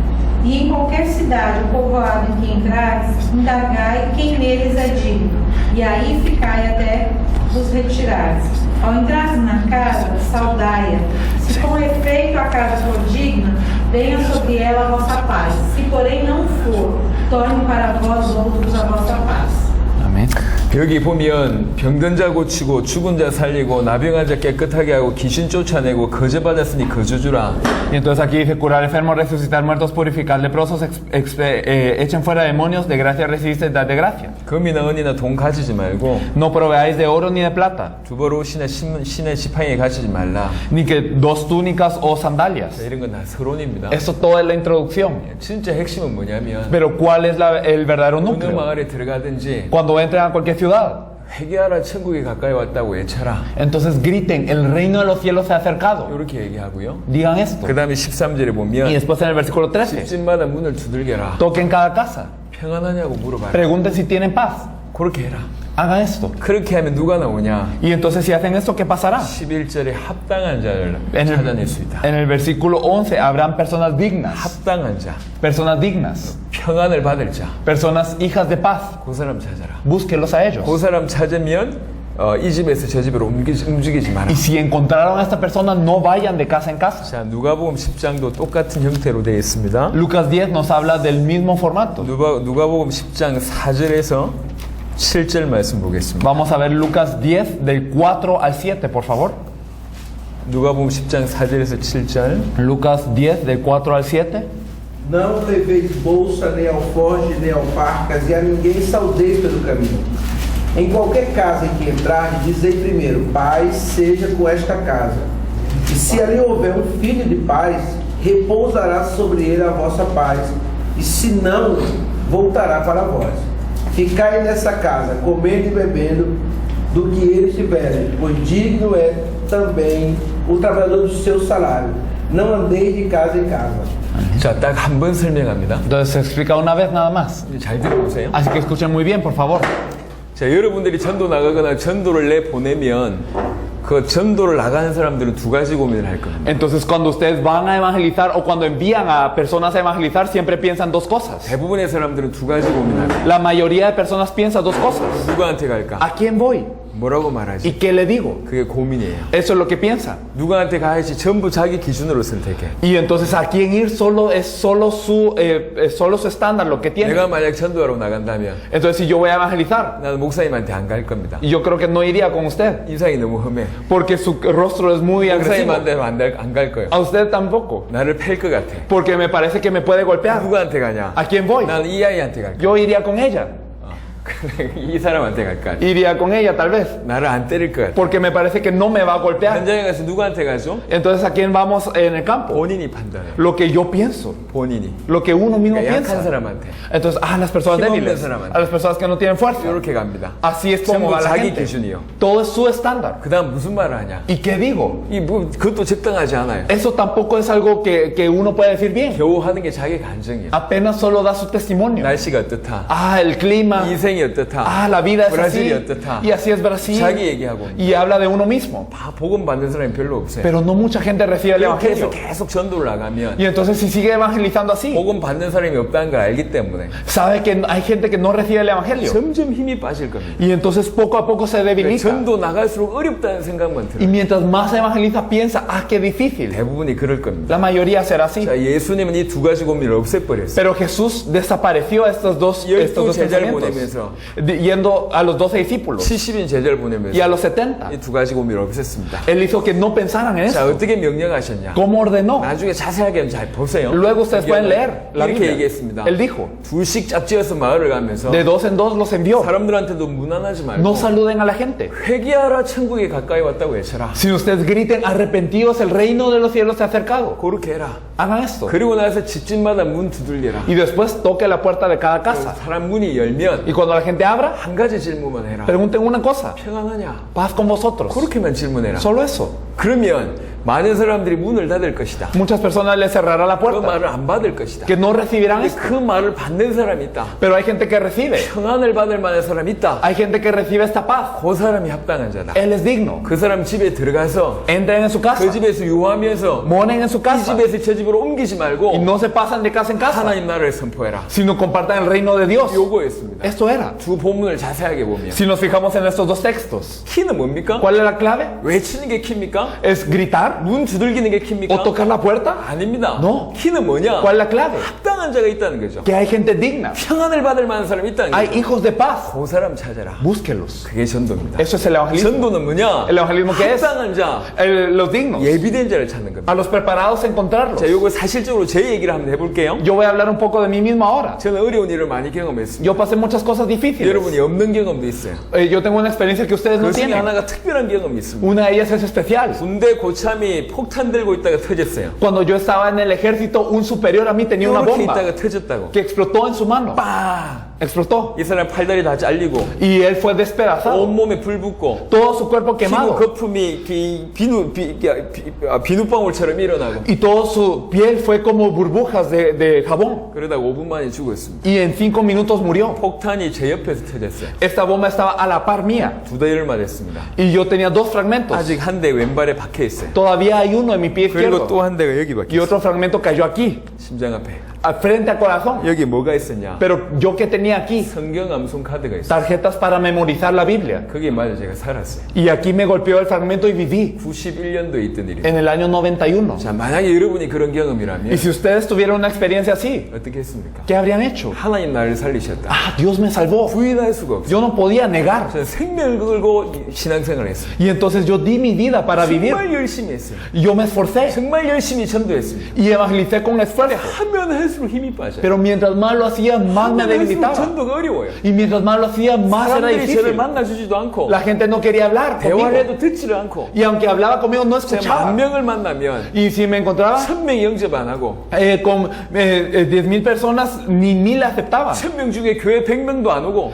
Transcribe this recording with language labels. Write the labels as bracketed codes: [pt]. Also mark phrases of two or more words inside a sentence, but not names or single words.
[pt] E em qualquer cidade ou povoado em que entrares, indagai quem neles é digno, e aí ficai até vos retirares. Ao entrares na casa, saudai-a. Se com efeito a casa for digna, venha sobre ela a vossa paz. Se porém não for, torne para vós outros a vossa paz. Amén. [ko] 여기 보면 병든 자 고치고 죽은 자 살리고 나병한 자 깨끗하게 하고 귀신 쫓아내고 거저받았으니 거저주라. [es] Y entonces aquí dice: curar enfermos, resucitar muertos, purificar leprosos, echen fuera demonios, de gracia recibiste, dad de gracia. [ko] 금이나 은이나 돈 가지지 말고 [es] No proveáis de oro ni de plata, [ko] 두벌 옷이나 신의 지팡이 가지지 말라. [es] ni que 2 túnicas o sandalias. [ko] 자, 이런 건 다 서론입니다. [es] Eso todo es la introducción. [ko] 진짜 핵심은 뭐냐면 [es] Pero ¿cuál es el verdadero [ko] 어느 [es] núcleo? [ko] 마을에 들어가든지 [es] Cuando entren a cualquier ciudad, [ko] 회개하라 천국이 가까이 왔다고 외쳐라. [es] entonces griten: el reino de los cielos se ha acercado. [ko] 이렇게 얘기하고요. [es] Digan esto. [ko] 그 다음에 13절에 [es] Y [ko] 보면 [es] después en el versículo 13, [ko] 집집마다 문을 두들겨라. [es] toquen cada casa, [ko] 평안하냐고 물어봐라. [es] pregunten si tienen paz. [ko] 그렇게 해라. [es] Hagan esto. [ko] 그렇게 하면 누가 나오냐? [es] Y entonces si hacen esto, ¿qué pasará? [ko] 11절에 합당한 자를 [es] En [ko] 찾아낼 수 있다. [es] el versículo 11 habrán personas dignas, [ko] 합당한 자, [es] personas dignas, [ko] 평안을 받을 자, [es] personas hijas de paz. [ko] 그 사람 찾아라. [es] Búsquenlos a ellos. [ko] 그 사람 찾으면 이 집에서 저 집으로 움직이지 마라. [es] Y si encontraron a esta persona, no vayan de casa en casa. [ko] 자, 누가복음 10장도 똑같은 형태로 되어 있습니다. [es] Lucas 10 nos habla del mismo formato. [ko] 누가복음 10장 4절에서 7절 말씀 보겠습니다. [es] Vamos a ver Lucas 10 del 4 al 7, por favor. [ko] 누가복음 10장 4절에서 7절. [es] Lucas 10 del 4 al 7. [pt] Não leveis bolsa, nem alforje, nem alparcas, e a ninguém saudeis pelo caminho. Em qualquer casa em que entrardes, dizei primeiro, paz seja com esta casa. E se ali houver um filho de paz, repousará sobre ele a vossa paz, e se não, voltará para vós. Ficai nessa casa, comendo e bebendo do que eles tiverem, pois digno é também o trabalhador do seu salário. Não andeis de casa em casa. [ko] 자, 딱 한 번 설명합니다. [es] Entonces se explica una vez nada más. [ko] 잘 들어보세요. [es] Así que escuchen muy bien, por favor. [ko] 자, 여러분들이 전도 나가거나 전도를 내 보내면 그 전도를 나가는 사람들은 두 가지 고민을 할 겁니다. [es] Entonces cuando ustedes van a evangelizar o cuando envían a personas a evangelizar, siempre piensan dos cosas. [ko] 대부분의 사람들은 두 가지 고민합니다. [es] La mayoría de personas piensa dos cosas. [ko] 누구한테 갈까? [es] ¿A quién voy? [ko] 뭐라고 [es] ¿Y [ko] 말하지? [es] qué le digo? [ko] 그게 고민이에요. [es] Eso es lo que piensan. [ko] 누구한테 가야지 전부 자기 기준으로 선택해. [es] Y entonces a quién ir solo es solo su estándar lo que tiene. [ko] 내가 만약 전도하러 나간다면 [es] Entonces si yo voy a evangelizar, [ko] 나는 목사님한테 안 갈 겁니다. [es] yo creo que no iría con usted [ko] 인상이 너무 험해. [es] porque su rostro es muy agresivo. [ko] 목사님한테 안 갈 거예요. [es] A usted tampoco, [ko] 나를 팰 것 같아. [es] porque me parece que me puede golpear. [ko] 누구한테 가냐? [es] ¿A quién voy? [ko] 나는 이 아이한테 갈 거야. [es] Yo iría con ella. [ko] 이 사람한테 갈 거야. [es] Iría con ella tal vez, [ko] 나를 안 때릴 것 같아. [es] porque me parece que no me va a golpear. [ko] 현장에 가서 누구한테 가죠? [es] Entonces ¿a quién vamos en el campo? [ko] 본인이 판단해. [es] Lo que yo pienso, [ko] 본인이. [es] lo que uno mismo [ko] 그러니까 약한 [es] piensa. [ko] 사람한테 [es] Entonces, las personas [ko] 힘없는 [es] débiles, [ko] 사람한테. [es] a las personas que no tienen fuerza. [ko] 이렇게 갑니다. [es] Así es como [ko] 전부 [es] va la [ko] 자기 [es] gente. [ko] 기준이요. [es] Todo es su estándar. [ko] 그 다음 무슨 말을 하냐? [es] ¿Y qué digo? [ko] 그것도 적당하지 않아요. [es] Eso tampoco es algo que uno puede decir bien. [ko] 겨우 하는 게 자기 간증이에요. [es] Apenas solo da su testimonio. [ko] 날씨가 어떻다. [es] El clima. [ko] 인생이 어떻다. [es] La vida es [ko] 브라질이 [es] así. [ko] 어떻다. [es] Y así es Brasil. [ko] 자기 얘기하고. [es] Y habla de uno mismo. [ko] 다 복음 받는 사람이 별로 없어요. [es] Pero no mucha gente recibe el [ko] 이렇게 해서 [es] evangelio. [ko] 계속 전도를 나가면 [es] Y entonces si sigue evangelizando así, [ko] 복음 받는 사람이 없다는 걸 알기 때문에 [es] sabe que hay gente que no recibe el evangelio. [ko] 점점 힘이 빠질 겁니다. [es] Y entonces poco a poco se debilita. [ko] 전도 나갈수록 어렵다는 생각만 [es] Y [ko] 들어요. [es] mientras más evangeliza, piensa, qué difícil. [ko] 대부분이 그럴 겁니다. [es] La mayoría será así. [ko] 자, 예수님은 이 두 가지 고민을 없애버렸어요. [es] Pero Jesús desapareció estos dos [ko] 제자를 [es] pensamientos, [ko] 보내면서 [es] yendo a los 12 discípulos [ko] 70인 제자를 [es] y [ko] 보내면서 [es] a los 70. [ko] 이 두 가지 고민을 없앴습니다. [es] Él hizo que no pensaran en [ko] 자, [es] eso. [ko] 어떻게 명령하셨냐? [es] ¿Cómo ordenó? [ko] 나중에 자세하게 잘 보세요. [es] Luego ustedes pueden leer la [ko] 이렇게 [es] Biblia. [ko] 얘기했습니다. [es] Él dijo, [ko] 둘씩 짝지어서 마을을 가면서 [es] de dos en dos los envió. [ko] 사람들한테도 무난하지 말고 [es] No saluden a la gente. [ko] 회개하라 천국에 가까이 왔다고 외쳐라. [es] Si ustedes griten, arrepentidos, el reino de los cielos se ha acercado. [ko] 그렇게 해라. [es] Hagan esto. [ko] 그리고 나서 집집마다 문 두들려라. [es] Y después toque la puerta de cada casa. [ko] 사람 문이 열면 [es] Y cuando la gente abra, [ko] 한 가지 질문만 해라. [es] pregunten una cosa. [ko] 평안하냐? [es] Paz con vosotros. [ko] 그렇게만 질문해라. [es] Solo eso. [ko] 그러면 많은 사람들이 문을 닫을 것이다. [es] Muchas personas les cerrará la [ko] 그 [es] puerta. [ko] 말을 안 받을 것이다. [es] Que no recibirán [ko] 근데 [es] esto. [ko] 그 말을 받는 사람이 있다. [es] Pero hay gente que recibe. [ko] 평안을 받을 만한 사람이 있다. [es] Hay gente que recibe esta paz. [ko] 그 사람이 합당한 자다. [es] Él es digno. [ko] 그 사람 집에 들어가서 [es] Entren en su casa. [ko] 그 집에서 유하면서 [es] Moren en su [ko] 이 [es] casa. [ko] 집에서 저 집으로 옮기지 [es] Y [ko] 말고 [es] no se pasan de casa en casa. [ko] 하나님 나라를 선포해라. [es] Sino compartan el reino de Dios. [ko] 요거였습니다. [es] Esto era. [ko] 두 본문을 자세하게 보면 [es] Si nos fijamos en estos dos textos, [ko] 키는 뭡니까? [es] ¿cuál es la clave? [ko] 외치는 게 키입니까? [es] ¿Es gritar? [ko] 문 두들기는 게 키입니까? [es] ¿O tocar la puerta? [ko] 아닙니다. [es] No. [ko] 키는 뭐냐? [es] ¿Cuál es la clave? [ko] 합당한 자가 있다는 거죠. [es] Que hay gente digna. [ko] 평안을 받을 만한 사람이 있다는 [es] Hay [ko] 거죠. [es] hijos de paz. [ko] 그 사람 찾아라. [es] Búsquelos. [ko] 그게 전도입니다. [es] Eso es el evangelismo. [ko] 전도는 뭐냐? [es] El evangelismo que es [ko] 합당한 자, [es] los dignos. [ko] 예비된 자를 찾는 겁니다. [es] A los preparados encontrarlos. [ko] 자, 요거 사실적으로 제 얘기를 한번 해볼게요. [es] Yo voy a hablar un poco de mí mismo ahora. [ko] 저는 어려운 일을 많이 경험했습니다. [es] Yo pasé muchas cosas difíciles. [ko] 여러분이 없는 경험도 있어요. [es] Yo tengo una experiencia que ustedes no [ko] 그 중에 [es] tienen. [ko] 하나가 특별한 경험이 있습니다. [es] Una de ellas es especial. [ko] 군대 고참이 폭탄 들고 있다가 터졌어요. [es] Cuando yo estaba en el ejército, un superior a mí tenía una [ko] 이렇게 [es] bomba [ko] 있다가 터졌다고. [es] que explotó en su mano. [ko] 빵! [es] explotó. [ko] 이 사람 팔다리 다 잘리고 [es] Y él fue despedazado. [ko] 온몸에 불 붙고 [es] Todo su cuerpo [ko] 피부 [es] quemado. [ko] 거품이 비누방울처럼 일어나고 [es] Y toda su piel fue como burbujas de jabón. [ko] 그러다가 5분 만에 죽었습니다. [es] Y en 5 minutos murió. [ko] 폭탄이 제 옆에서 터졌어요. [es] Esta bomba estaba a la par mía. [ko] 2대를 맞았습니다. [es] Y yo tenía 2 fragmentos. [ko] 아직 한 대 왼발에 박혀 있어요. [es] Todavía hay uno en mi pie [ko] 그리고 [es] izquierdo. [ko] 또 한 대가 여기 박혀 [es] Y [ko] 있어요. [es] otro fragmento cayó aquí, [ko] 심장 앞에. [es] frente al corazón. [ko] 여기 뭐가 있었냐? [es] Pero yo que tenía aquí, [ko] 성경 암송 카드가 있어요. [es] tarjetas para memorizar la Biblia. [ko] 거기에 맞아 제가 살았어요. [es] Y aquí me golpeó el fragmento y viví [ko] 91년도에 있던 일이에요. [es] en el año 91. [ko] 자, 만약에 여러분이 그런 경험이라면 [es] Y si ustedes tuvieran una experiencia así, [ko] 어떻게 했습니까? [es] ¿qué habrían hecho? [ko] 하나님 나를 살리셨다. [es] Ah, Dios me salvó. [ko] 부인할 수가 없어요. [es] Yo no podía negar. [ko] 저는 생명을 걸고 신앙생활을 했어요. [es] Y entonces yo di mi vida para vivir. [ko] 정말 열심히 했어요. [es] Y yo me esforcé [ko] 정말 열심히 전도했습니다. [es] y evangelicé con esfuerzo. [ko] 하면 할수록 힘이 빠져요. [es] Pero mientras más lo hacía, más me [ko] 하면 할수록 [es] debilitaba. [ko] 전도가 어려워요. [es] Y mientras más lo hacía, más era [ko] 사람들이 저를 [es] difícil. [ko] 만나주지도 않고 [es] La gente no quería hablar [ko] 대화를 [es] conmigo. [ko] 해도 듣지를 않고 [es] Y aunque hablaba conmigo, no [ko] 제가 [es] escuchaba. [ko] 1000명을 만나면 [es] Y si me encontraba [ko] 1000명이 영접 안 하고 [es] con 10,000 personas, ni 1,000 aceptaban. [ko] 1000명 중에 교회 100명도 안 오고